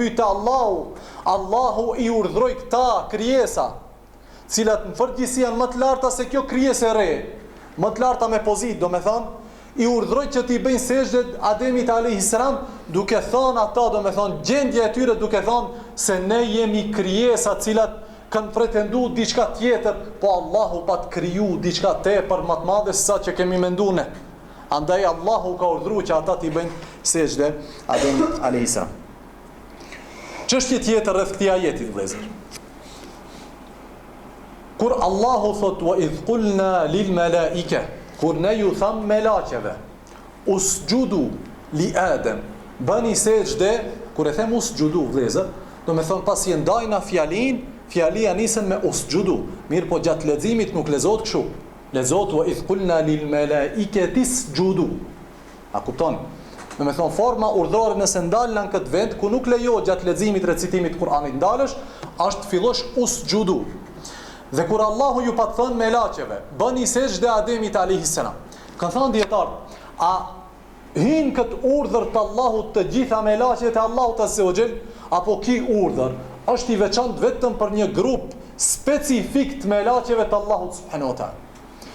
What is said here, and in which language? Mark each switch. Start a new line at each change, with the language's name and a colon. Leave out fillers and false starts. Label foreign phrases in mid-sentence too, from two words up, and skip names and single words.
Albanian: pyette Allahu i urdhroi këta krijesa, cilat në përgjithësi janë më të larta se kjo krijesë e re, më të larta me pozitë, do me thonë, i urdhroi që t'i bëjnë sejdë Ademit
Arabic: عليه السلام,
Albanian: duke thënë ata, do me thonë, gjendja e tyre duke thënë se ne jemi krijesa cilat kanë pretenduar diçka tjetër, po Allahu pa të kriju diçka tepër më të madhe se sa që kemi menduar ne. Andaj Allahu ka urdhëruar që ata t'i bëjnë sejdë Ademit
Arabic: عليه السلام.
Albanian: Çështje tjetër rreth këtij ajeti, vëllezër. Kur Allahu thot
Arabic: وإذ قلنا للملائكة,
Albanian: kur ne ju tham melaqeve,
Arabic: اسجدوا لآدم,
Albanian: bëni sejdë, kur e them usjudu, vëllezër, do me thonë pasi e ndajna fjalia nisën me usjudu. Mirë, po gjatë leximit nuk lezohet kështu. Lezohet
Arabic: وإذ قلنا للملائكة اسجدوا.
Albanian: A kupton? Do me thonë forma urdhore nëse ndalën në këtë vend ku nuk lejohet gjatë leximit recitimit të Kuranit ndalësh, është fillosh usjudu. Dhe kur Allahu ju pa të thënë melaqeve, bëni sejdë Ademit
Arabic: عليه السلام,
Albanian: kanë thënë dietarët, a hin këtë urdhër të Allahut të gjitha melaqet e Allahut
Arabic: عز وجل,
Albanian: apo ki urdhër është i veçantë vetëm për një grup specifik të melaqeve të Allahut
Arabic: سبحانه وتعالى?